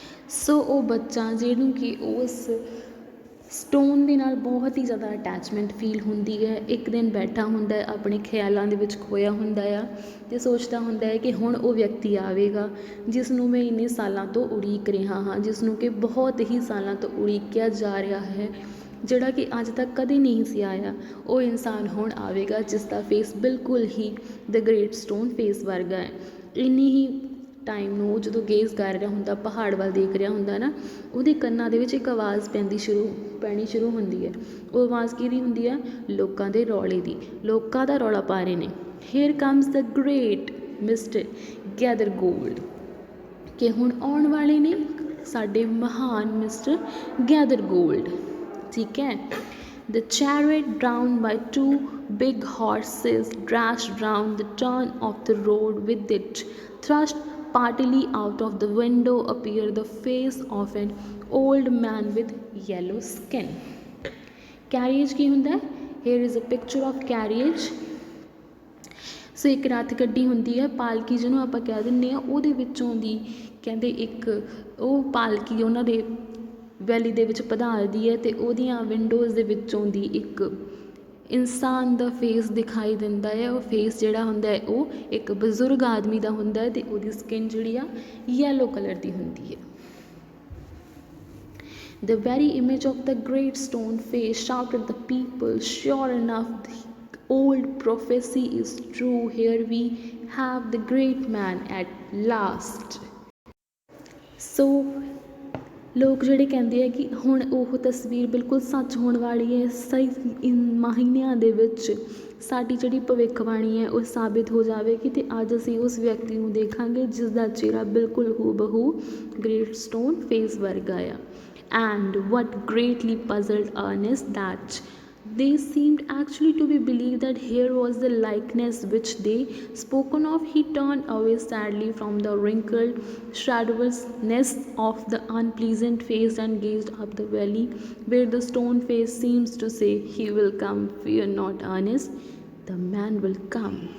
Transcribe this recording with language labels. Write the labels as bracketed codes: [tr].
[pa] ਸੋ ਉਹ ਬੱਚਾ ਜਿਹਨੂੰ ਕਿ ਉਸ ਸਟੋਨ ਦੇ ਨਾਲ ਬਹੁਤ ਹੀ ਜ਼ਿਆਦਾ ਅਟੈਚਮੈਂਟ ਫੀਲ ਹੁੰਦੀ ਹੈ, ਇੱਕ ਦਿਨ ਬੈਠਾ ਹੁੰਦਾ ਹੈ, ਆਪਣੇ ਖਿਆਲਾਂ ਦੇ ਵਿੱਚ ਖੋਇਆ ਹੁੰਦਾ ਆ ਅਤੇ ਸੋਚਦਾ ਹੁੰਦਾ ਹੈ ਕਿ ਹੁਣ ਉਹ ਵਿਅਕਤੀ ਆਵੇਗਾ ਜਿਸ ਨੂੰ ਮੈਂ ਇੰਨੇ ਸਾਲਾਂ ਤੋਂ ਉਡੀਕ ਰਿਹਾ ਹਾਂ, ਜਿਸ ਨੂੰ ਕਿ ਬਹੁਤ ਹੀ ਸਾਲਾਂ ਤੋਂ ਉਡੀਕਿਆ ਜਾ ਰਿਹਾ ਹੈ, ਜਿਹੜਾ ਕਿ ਅੱਜ ਤੱਕ ਕਦੇ ਨਹੀਂ ਸੀ ਆਇਆ। ਉਹ ਇਨਸਾਨ ਹੁਣ ਆਵੇਗਾ ਜਿਸ ਦਾ ਫੇਸ ਬਿਲਕੁਲ ਹੀ ਦ ਗ੍ਰੇਟ ਸਟੋਨ ਫੇਸ ਵਰਗਾ ਹੈ। ਇੰਨੀ ਹੀ ਟਾਈਮ ਨੂੰ ਉਹ ਜਦੋਂ ਗੇਜ਼ ਕਰ ਰਿਹਾ ਹੁੰਦਾ, ਪਹਾੜ ਵੱਲ ਦੇਖ ਰਿਹਾ ਹੁੰਦਾ ਨਾ, ਉਹਦੇ ਕੰਨਾਂ ਦੇ ਵਿੱਚ ਇੱਕ ਆਵਾਜ਼ ਪੈਣੀ ਸ਼ੁਰੂ ਹੁੰਦੀ ਹੈ। ਉਹ ਆਵਾਜ਼ ਕਿਹਦੀ ਹੁੰਦੀ ਹੈ? ਲੋਕਾਂ ਦੇ ਰੌਲੇ ਦੀ। ਲੋਕਾਂ ਦਾ ਰੌਲਾ ਪਾ ਰਹੇ ਨੇ, [en] here comes the great mister gather gold, [pa] ਕਿ ਹੁਣ ਆਉਣ ਵਾਲੇ ਨੇ ਸਾਡੇ ਮਹਾਨ ਮਿਸਟਰ ਗੈਦਰ ਗੋਲਡ। ਠੀਕ ਹੈ। [en] The chariot, drawn by 2 big horses, dashed round the turn of the road. With it thrust partly out of the window appeared the face of an old man with yellow skin. [pa] Carriage ਕੀ ਹੁੰਦਾ ਹੈ? [en] Here is a picture of carriage. [pa] ਸੋ ਇੱਕ ਰੱਥ ਗੱਡੀ ਹੁੰਦੀ ਹੈ, ਪਾਲਕੀ ਜਿਹਨੂੰ ਆਪਾਂ ਕਹਿ ਦਿੰਦੇ ਹਾਂ, ਉਹਦੇ ਵਿੱਚੋਂ ਦੀ ਕਹਿੰਦੇ ਇੱਕ ਉਹ ਪਾਲਕੀ ਉਹਨਾਂ ਦੇ ਵੈਲੀ ਦੇ ਵਿੱਚ ਪਧਾਰਦੀ ਹੈ ਅਤੇ ਉਹਦੀਆਂ ਵਿੰਡੋਜ਼ ਦੇ ਵਿੱਚੋਂ ਦੀ ਇੱਕ ਇਨਸਾਨ ਦਾ ਫੇਸ ਦਿਖਾਈ ਦਿੰਦਾ ਹੈ। ਉਹ ਫੇਸ ਜਿਹੜਾ ਹੁੰਦਾ ਹੈ ਉਹ ਇੱਕ ਬਜ਼ੁਰਗ ਆਦਮੀ ਦਾ ਹੁੰਦਾ ਹੈ ਅਤੇ ਉਹਦੀ ਸਕਿਨ ਜਿਹੜੀ ਆ ਯੈਲੋ ਕਲਰ ਦੀ ਹੁੰਦੀ ਹੈ। [en] The very image of the great stone face, shouted the people. Sure enough, the old prophecy is true. Here we have the great man at last. [pa] So ਲੋਕ ਜਿਹੜੇ ਕਹਿੰਦੇ ਆ ਕਿ ਹੁਣ ਉਹ ਤਸਵੀਰ ਬਿਲਕੁਲ ਸੱਚ ਹੋਣ ਵਾਲੀ ਹੈ। ਸਹੀ ਮਹੀਨਿਆਂ ਦੇ ਵਿੱਚ ਸਾਡੀ ਜਿਹੜੀ ਭਵਿੱਖਬਾਣੀ ਹੈ ਉਹ ਸਾਬਿਤ ਹੋ ਜਾਵੇਗੀ ਅਤੇ ਅੱਜ ਅਸੀਂ ਉਸ ਵਿਅਕਤੀ ਨੂੰ ਦੇਖਾਂਗੇ ਜਿਸ ਦਾ ਚਿਹਰਾ ਬਿਲਕੁਲ ਹੂ-ਬ-ਹੂ ਗ੍ਰੇਟ ਸਟੋਨ ਫੇਸ ਵਰਗਾ ਆ। [en] And what greatly puzzled Ernest that they seemed actually to be believed that here was the likeness which they spoken of. He turned away sadly from the wrinkled shadowlessness of the unpleasant face and gazed up the valley where the stone face seems to say, he will come, fear not Ernest, the man will come.